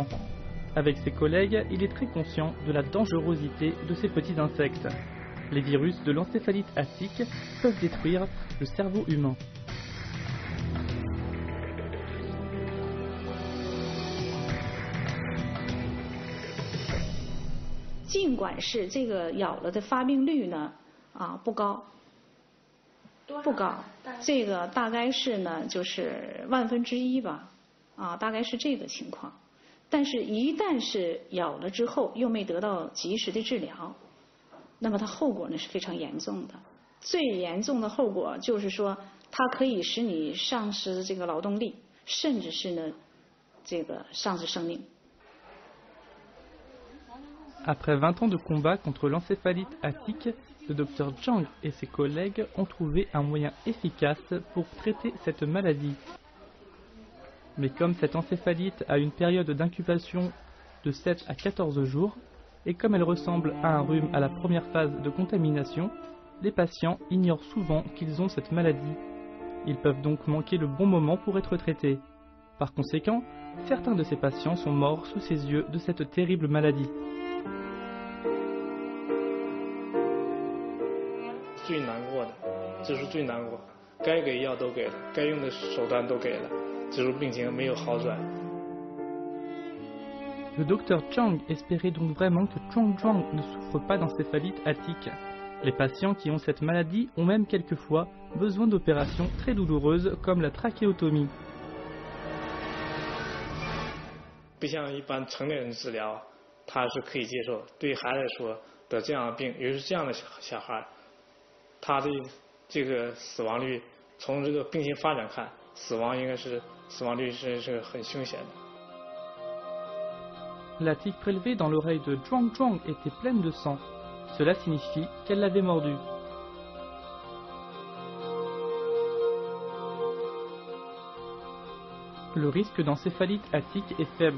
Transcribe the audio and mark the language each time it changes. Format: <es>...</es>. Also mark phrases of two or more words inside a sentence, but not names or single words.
<fr>Avec ses collègues, il est très conscient de la dangerosité de ces petits insectes. Les virus de l'encéphalite à tique peuvent détruire le cerveau humain.</fr> <zh>Bien 不高，这个大概是呢，就是1/1000吧，大概是这个情况。但是，一旦是咬了之后，又没得到及时的治疗，那么它后果呢是非常严重的。最严重的后果就是说，它可以使你丧失这个劳动力，甚至是呢，这个丧失生命。</zh> <fr>Après 20 ans de combat contre l'encéphalite à tique, le docteur Zhang et ses collègues ont trouvé un moyen efficace pour traiter cette maladie. Mais comme cette encéphalite a une période d'incubation de 7 à 14 jours, et comme elle ressemble à un rhume à la première phase de contamination, les patients ignorent souvent qu'ils ont cette maladie. Ils peuvent donc manquer le bon moment pour être traités. Par conséquent, certains de ces patients sont morts sous ses yeux de cette terrible maladie.</fr> <zh>最难过的，这是最难过，该给药都给了，该用的手段都给了，只是病情没有好转。</zh> <fr>Le docteur Zhang espérait donc vraiment que Zhuang Zhuang ne souffre pas d'encéphalite à tique. Les patients qui ont cette maladie ont même quelquefois besoin d'opérations très douloureuses comme la trachéotomie.</fr> <zh>不像一般成年人治疗，他是可以接受。对孩子来说得这样的病，尤其是这样的小孩，他的这个死亡率，从这个病情发展看，死亡率是很凶险的。</zh> <fr>La tique prélevée dans l'oreille de Zhuang Zhuang était pleine de sang. Cela signifie qu'elle l'avait mordu. Le risque d'encéphalite à tique est faible.</fr>